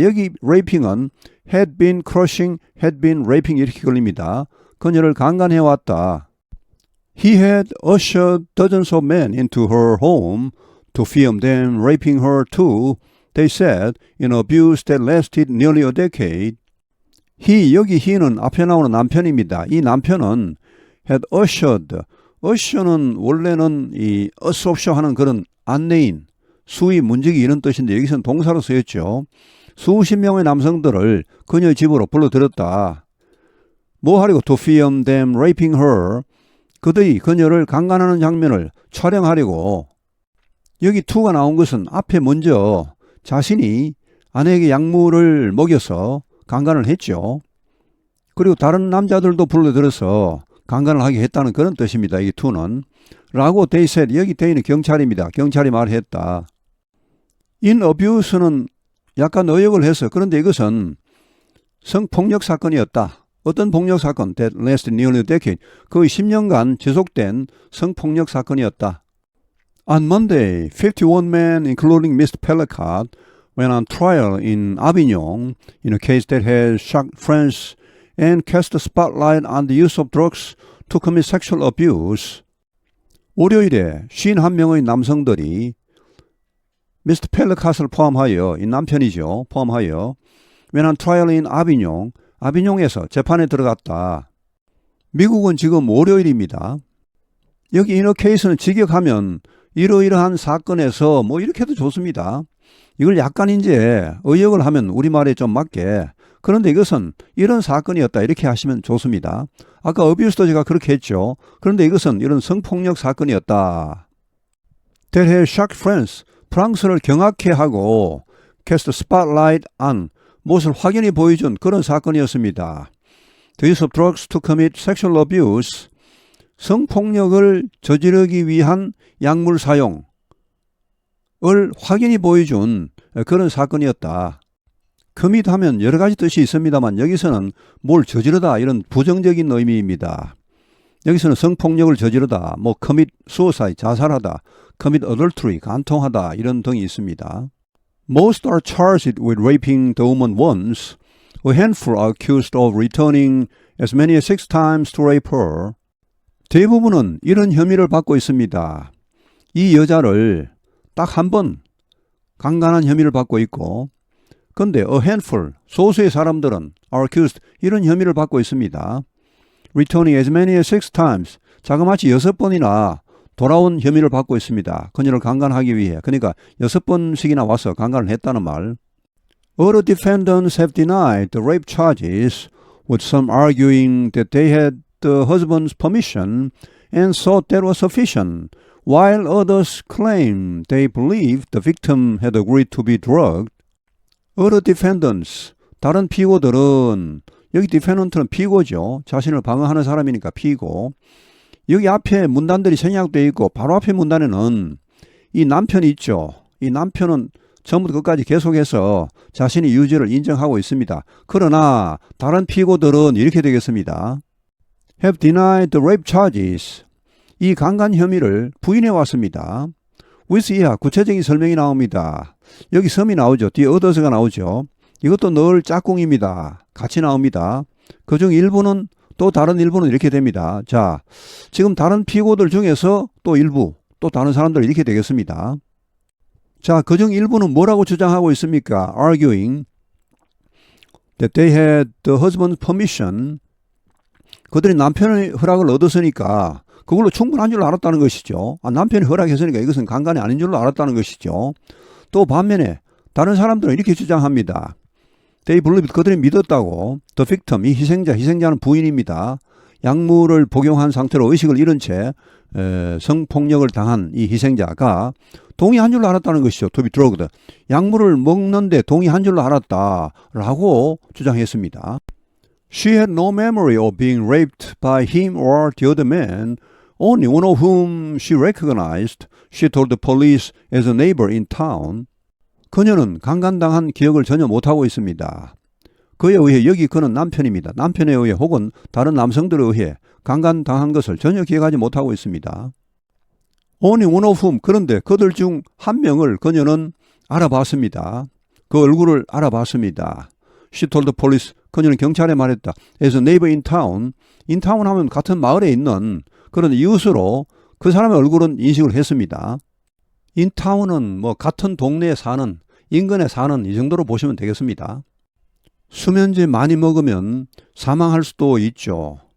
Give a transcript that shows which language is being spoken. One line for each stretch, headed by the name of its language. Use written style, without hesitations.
Korean: 여기
English: raping은 had been crushing, had been raping
Korean: 이렇게 걸립니다. 그녀를 강간해왔다.
English: He had ushered dozens of men into her home to film them raping her too, they said, in abuse that lasted nearly a decade.
Korean: He, 여기 he는 앞에 나오는 남편입니다. 이 남편은
English: had ushered,
Korean: usher는 원래는 이 asoption 하는 그런 안내인, 수위, 문지기 이런 뜻인데 여기서는 동사로 쓰였죠. 수십 명의 남성들을 그녀의 집으로 불러들였다. 뭐 하려고?
English: To film them raping her.
Korean: 그들이 그녀를 강간하는 장면을 촬영하려고. 여기 to가 나온 것은 앞에 먼저 자신이 아내에게 약물을 먹여서 강간을 했죠. 그리고 다른 남자들도 불러들여서 강간을 하게 했다는 그런 뜻입니다. 이 to는. 라고
English: they said,
Korean: 여기 they는 경찰입니다. 경찰이 말했다. in abuse는 약간 의역을 해서 그런데 이것은 성폭력 사건이었다. 어떤 폭력 사건?
English: That lasted nearly a decade.
Korean: 거의 10년간 지속된 성폭력 사건이었다.
English: On Monday, 51 men, including Mr. Pellicott, went on trial in Avignon in a case that has shocked France and cast a spotlight on the use of drugs to commit sexual abuse.
Korean: 월요일에 51명의 남성들이 Mr. Pellicott을 포함하여, 이 남편이죠, 포함하여
English: went on trial in Avignon,
Korean: 아비뇽에서 재판에 들어갔다. 미국은 지금 월요일입니다. 여기 in a case는 직역하면 이러이러한 사건에서 뭐 이렇게 해도 좋습니다. 이걸 약간 이제 의역을 하면 우리말에 좀 맞게. 그런데 이것은 이런 사건이었다 이렇게 하시면 좋습니다. 아까 어뷰스도 제가 그렇게 했죠. 그런데 이것은 이런 성폭력 사건이었다.
English: That has shocked France.
Korean: 프랑스를 경악해 하고
English: cast a spotlight on
Korean: 무엇을 확연히 보여준 그런 사건이었습니다.
English: The use of drugs to commit sexual abuse.
Korean: 성폭력을 저지르기 위한 약물 사용을 확연히 보여준 그런 사건이었다. commit 하면 여러 가지 뜻이 있습니다만 여기서는 뭘 저지르다 이런 부정적인 의미입니다. 여기서는 성폭력을 저지르다, 뭐
English: commit suicide,
Korean: 자살하다,
English: commit adultery,
Korean: 간통하다 이런 등이 있습니다.
English: Most are charged with raping the woman once. A handful are accused of returning as many as 6 times to rape her.
Korean: 대부분은 이런 혐의를 받고 있습니다. 이 여자를 딱 한 번 강간한 혐의를 받고 있고, 근데
English: a handful,
Korean: 소수의 사람들은
English: are accused,
Korean: 이런 혐의를 받고 있습니다.
English: Returning as many as 6 times,
Korean: 자그마치 6번이나 돌아온 혐의를 받고 있습니다. 그녀를 강간하기 위해. 그러니까 6번씩이나 와서 강간을 했다는 말.
English: Other defendants have denied the rape charges, with some arguing that they had the husband's permission and thought that was sufficient, while others claim they believed the victim had agreed to be drugged. Other defendants,
Korean: 다른 피고들은, 여기 defendant는 피고죠. 자신을 방어하는 사람이니까 피고. 여기 앞에 문단들이 생략되어 있고 바로 앞에 문단에는 이 남편이 있죠. 이 남편은 처음부터 끝까지 계속해서 자신의 유죄를 인정하고 있습니다. 그러나 다른 피고들은 이렇게 되겠습니다.
English: Have denied the rape charges.
Korean: 이 강간 혐의를 부인해 왔습니다. with 이하 구체적인 설명이 나옵니다. 여기 섬이 나오죠. 뒤에 others가 나오죠. 이것도 늘 짝꿍입니다. 같이 나옵니다. 그중 일부는 또 다른 일부는 이렇게 됩니다. 자, 지금 다른 피고들 중에서 또 일부, 또 다른 사람들 이렇게 되겠습니다. 자, 그중 일부는 뭐라고 주장하고 있습니까?
English: Arguing that they had the husband's permission.
Korean: 그들이 남편의 허락을 얻었으니까 그걸로 충분한 줄 알았다는 것이죠. 남편이 허락했으니까 이것은 강간이 아닌 줄로 알았다는 것이죠. 또 반면에 다른 사람들은 이렇게 주장합니다.
English: They believed,
Korean: 그들이 믿었다고.
English: The victim,
Korean: 이 희생자는 부인입니다. 약물을 복용한 상태로 의식을 잃은 채 성폭력을 당한 이 희생자가 동의한 줄로 알았다는 것이죠.
English: To be drugged.
Korean: 약물을 먹는데 동의한 줄로 알았다라고 주장했습니다.
English: She had no memory of being raped by him or the other man, only one of whom she recognized. She told the police as a neighbor in town.
Korean: 그녀는 강간당한 기억을 전혀 못하고 있습니다. 그에 의해 여기 그는 남편입니다. 남편에 의해 혹은 다른 남성들에 의해 강간당한 것을 전혀 기억하지 못하고 있습니다.
English: Only one of whom,
Korean: 그런데 그들 중 한 명을 그녀는 알아봤습니다. 그 얼굴을 알아봤습니다.
English: She told the police,
Korean: 그녀는 경찰에 말했다.
English: As a neighbor in town,
Korean: in town 하면 같은 마을에 있는 그런 이웃으로 그 사람의 얼굴은 인식을 했습니다. in town은 뭐 같은 동네에 사는, 인근에 사는 이 정도로 보시면 되겠습니다. 수면제 많이 먹으면 사망할 수도 있죠.